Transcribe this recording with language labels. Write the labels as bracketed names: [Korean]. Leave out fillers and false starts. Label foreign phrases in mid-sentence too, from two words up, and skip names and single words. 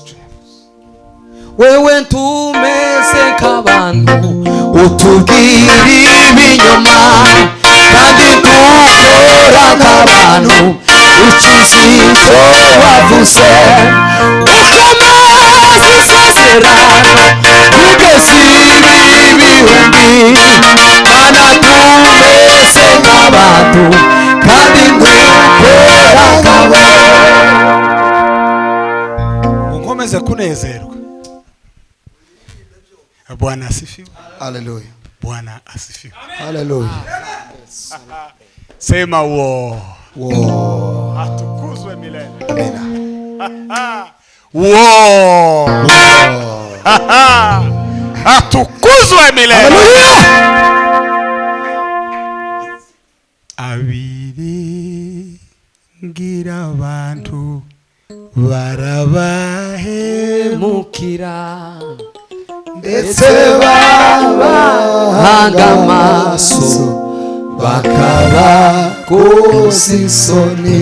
[Kinyarwanda] Wewe ntumeze nk'abantu, utubwira ibinyoma, kandi dukora nk'abantu, ukizi ibyo wavuze, ukomeza isezerano, ugasiba ibihumbi. Mana tumeze nk'abantu, kandi dukora nk'abantu. Unkomeze kunezerwa. [Swahili] Bwana asifiwe. Hallelujah. Bwana asifiwe. Hallelujah. Sema wo. Wow. Atukuzwe milele. Amina. Wo. Atukuzwe milele. [Kinyarwanda] Abiri ngira abantu barabahemukira, ndetse babahanga amaso, bakabakoza isoni.